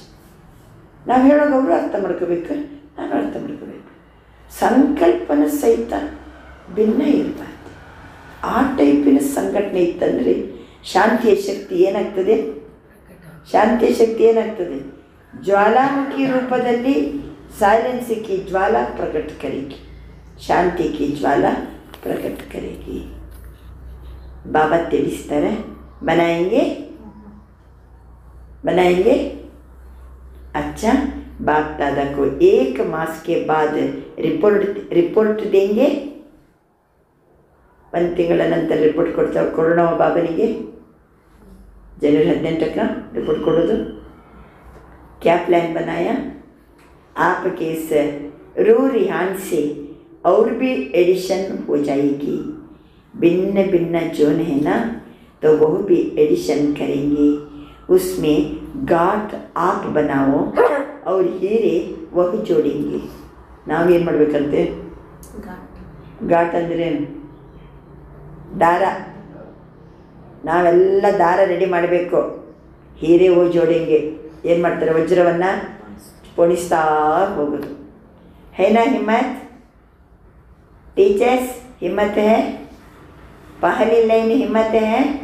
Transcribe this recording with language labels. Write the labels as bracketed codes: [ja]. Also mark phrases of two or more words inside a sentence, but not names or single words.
[kn] ನಾವು ಹೇಳೋದು ಅವರು ಅರ್ಥ ಮಾಡ್ಕೋಬೇಕು, ನಾನು ಅರ್ಥ ಮಾಡ್ಕೋಬೇಕು. ಸಂಕಲ್ಪನ ಸಹಿತ ಭಿನ್ನ ಇರಬಾರ್ದು. ಆ ಟೈಪಿನ ಸಂಘಟನೆ ಇತ್ತಂದರೆ ಶಾಂತಿಯ ಶಕ್ತಿ ಏನಾಗ್ತದೆ, ಶಾಂತಿಯ ಶಕ್ತಿ ಏನಾಗ್ತದೆ, ಜ್ವಾಲಾಮುಖಿ ರೂಪದಲ್ಲಿ [hi] साइलेंस की ज्वाला प्रकट करेगी, शांति की ज्वाला प्रकट करेगी. बाबा ತಿಳಿಸ್ತಾರೆ, बनाएंगे बनाएंगे. अच्छा, बाप दादा को 1 मास के बाद रिपोर्ट देंगे. [kn] ಒಂದು ತಿಂಗಳ ನಂತರ ರಿಪೋರ್ಟ್ ಕೊಡೋಣ ಬಾಬನಿಗೆ. ಜನವರಿ 18ಕ್ಕೆ ರಿಪೋರ್ಟ್ ಕೊಡೋದು. [hi] क्या प्लान बनाया, आपके इस रूरिहान से और भी एडिशन हो जाएगी. भिन्न भिन्न जोन है ना, तो वो भी एडिशन करेंगे. उसमें गाट आप बनाओ और हीरे वह जोड़ेंगे. [kn] ನಾವೇನು ಮಾಡಬೇಕಂತೆ, ಘಾಟ್ ಅಂದರೆ ದಾರ. ನಾವೆಲ್ಲ ದಾರ ರೆಡಿ ಮಾಡಬೇಕು. [hi] हीरे वो जोड़ेंगे [kn] ಏನು ಮಾಡ್ತಾರೆ, ವಜ್ರವನ್ನು ಪೋಣಿಸ್ತಾ ಹೋಗೋದು. [hi] है ना हिम्मत, टीचर्स हिम्मत है, पहली लाइन हिम्मत है.